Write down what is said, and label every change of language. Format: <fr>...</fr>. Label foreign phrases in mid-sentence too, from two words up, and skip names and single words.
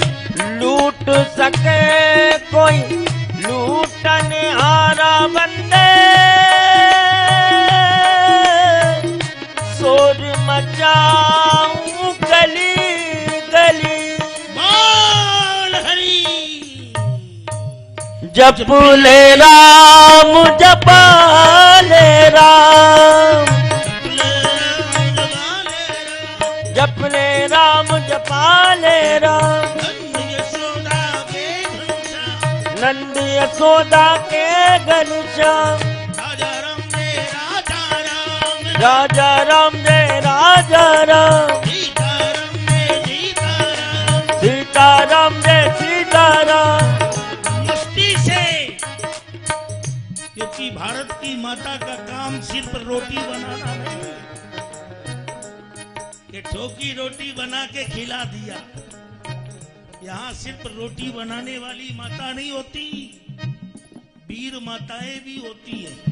<hi>लूट सके कोई लूटन हारा बंदे, शोर मचाऊं गली गली। बोल हरि। जपले राम जपाले राम, जपले राम जपाले राम। नंद यशोदा के घनश्याम, राजा राम जय राजा राम, सीता राम जय सीता राम। मस्ती से, क्योंकि भारत की माता का काम सिर्फ रोटी बनाना नहीं कि ठोकी रोटी बना के खिला दिया। यहाँ सिर्फ रोटी बनाने वाली माता नहीं होती, वीर माताएं भी होती है।</hi>